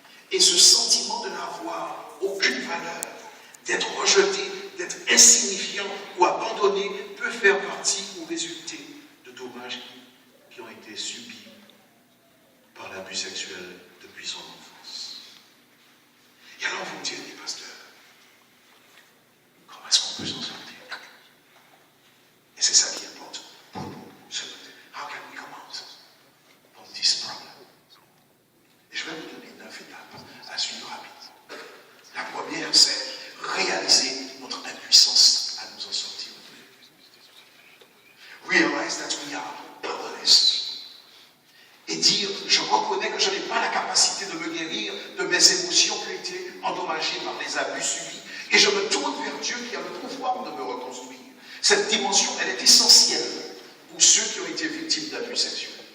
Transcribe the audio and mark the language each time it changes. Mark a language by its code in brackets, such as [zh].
[fr] Et ce sentiment de n'avoir aucune valeur, d'être rejeté, d'être insignifiant ou abandonné peut faire partie ou résulter de dommages qui ont été subis par l'abus sexuel depuis son enfance. Et alors vous me direz, pasteur, comment est-ce qu'on peut s'en sortir? Et c'est ça qui importe pour nous. [en] How can we come out from this problem? [fr] Et je vais vous donner 9 étapes à suivre rapide. La première, c'est réaliser notre impuissance à nous en sortir. [en] Realize that we are powerless. [fr] Et dire, je reconnais que je n'ai pas la capacité de me guérir de mes émotions qui ont été endommagées par les abus subis. Et je me tourne vers Dieu qui a le pouvoir de me reconstruire. Cette dimension, elle est essentielle pour ceux qui ont été victimes d'abus sexuels.